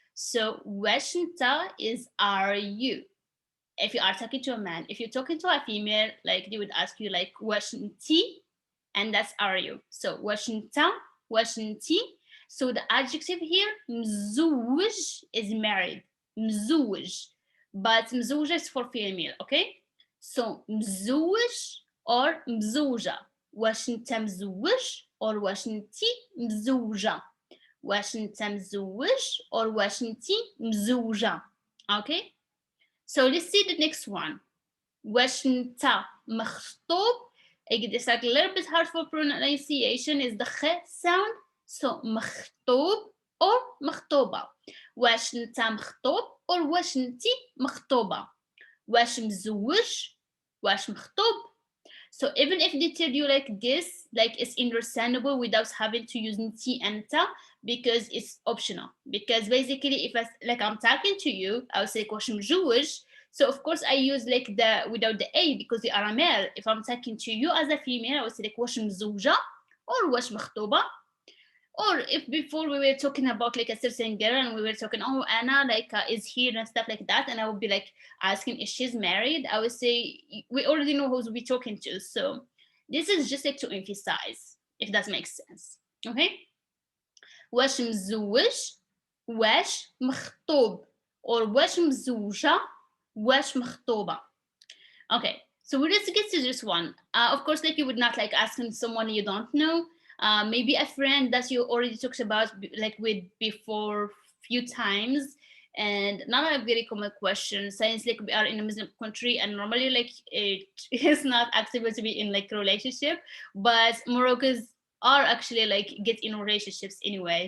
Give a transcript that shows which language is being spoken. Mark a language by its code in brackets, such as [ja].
[en] So wash انت is are you. If you are talking to a man, if you're talking to a female, like they would ask you like wash انتي, and that's are you. So wash انت, wash انتي. So the adjective here مزوج is married, مزوج, but مزوجة is for female, okay? [ar] So مزوج or مزوجة. واش انت مزوج or واش انتي مزوجة. واش انت مزوج or واش انتي مزوجة. [en] Okay? So let's see the next one. [ar] واش انت مخطوب. [en] It's like a little bit hard for pronunciation, is the خ sound. [ar] So مخطوب or مخطوبة. واش انت مخطوب or واش انتي مخطوبة. واش مزوج, واش مخطوب. [en] So even if they tell you like this, like it's understandable without having to use ti and ta, because it's optional. Because basically, if I like I'm talking to you, I would say [ar] واش مزوج. [en] So of course I use like the without the a because they are a male. If I'm talking to you as a female, I would say like [ar] واش مزوجة or واش مخطوبة. [en] Or if before we were talking about like a certain girl and we were talking, oh Anna like is here and stuff like that, and I would be like asking if she's married, I would say we already know who's we talking to. So this is just like to emphasize, if that makes sense. Okay. [ar] واش مزوج, واش مخطوب, or واش مزوجة, واش مخطوبة. [en] Okay, so we just get to this one. Of course, like you would not like asking someone you don't know. Maybe a friend that you already talked about like with before few times, and not a very common question since like we are in a Muslim country and normally like it is not acceptable to be in like a relationship, but Moroccans are actually like get in relationships anyway.